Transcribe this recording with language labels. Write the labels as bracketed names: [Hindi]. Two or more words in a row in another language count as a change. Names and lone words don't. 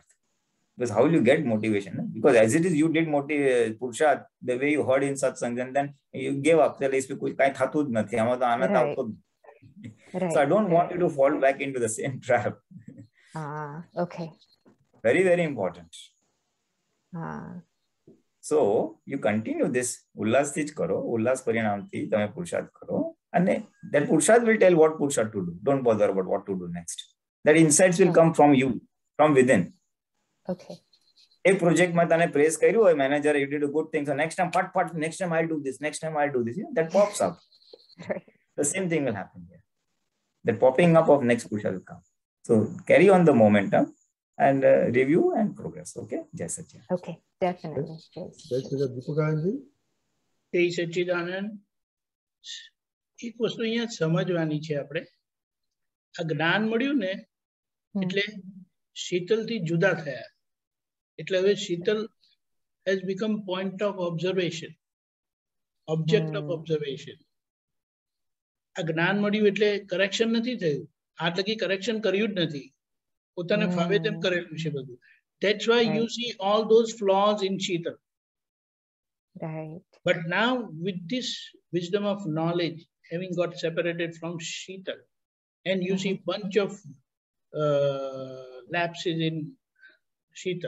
[English] Because how will you get motivation? Because as it is, you did Purusha the way you heard in satsang, and then you gave up. Right. So I don't want you to fall back into the same trap. Okay. Very, very important. So you continue this. [Gujarati] ઉલ્લાસથી જ કરો, ઉલ્લાસ પરિણામથી, તમે પુરુષાર્થ કરો. [English] And that Purusharth will tell what Purusharth to do. Don't bother about what to do next. That insights will come from you, from within. Okay. [Gujarati] A project ma tane praise કર્યું હોય, [English] manager, you did a good thing. So next time, next time I'll do this. Next time I'll do this. You know, that pops up. Right. The same thing will happen here. The popping up of next Purusha will come. So carry on the momentum and review and progress. [Gujarati] Okay? જય સચ્ચિદાનંદ. [English] Okay, definitely. [Gujarati] જય સચ્ચિદાનંદ. જય સચ્ચિદાનંદ. એક વસ્તુ અહીંયા સમજવાની છે આપણે. આ જ્ઞાન મળ્યું ને એટલે શીતલથી જુદા થયા. એટલે હવે [English] શીતલ has become point of observation, object of observation. [Gujarati] આ જ્ઞાન મળ્યું એટલે કરેક્શન નથી થયું. આટ લગી કરેક્શન કર્યું જ નથી. પોતાને ફાવે તેમ કરેલું છે બધું. [English] That's why you see all those flaws in Sheetal. Right. But now with this wisdom of knowledge, having got separated from Sheetal, and you see bunch of lapses in Sheetal.